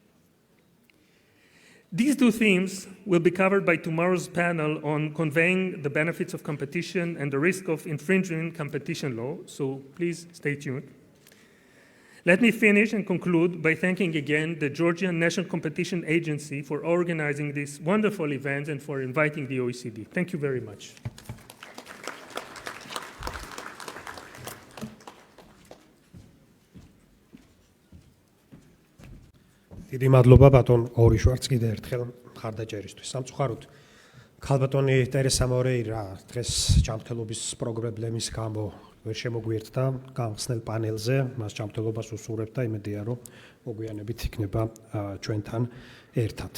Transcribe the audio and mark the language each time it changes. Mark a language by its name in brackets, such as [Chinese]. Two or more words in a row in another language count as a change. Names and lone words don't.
[English] These two themes will be covered by tomorrow's panel on conveying the benefits of competition and the risk of infringing competition law, so please stay tuned. Let me finish and conclude by thanking again the Georgian National Competition Agency for organizing this wonderful event and for inviting the OECD. Thank you very much. [Georgian] დიდი მადლობა ბატონ ორიშვარც კიდე ერთხელ მხარდაჭერისთვის. სამწუხაროდ ქალბატონი ტერესა მორეირა დღეს ჯანმრთელობის პრობლემის გამო ვერ შემოგვიერთდა გამხსნელ პანელზე, მას ჯანმრთელობას უსურვებ და იმედია რომ მოგვიანებით იქნება ჩვენთან ერთად.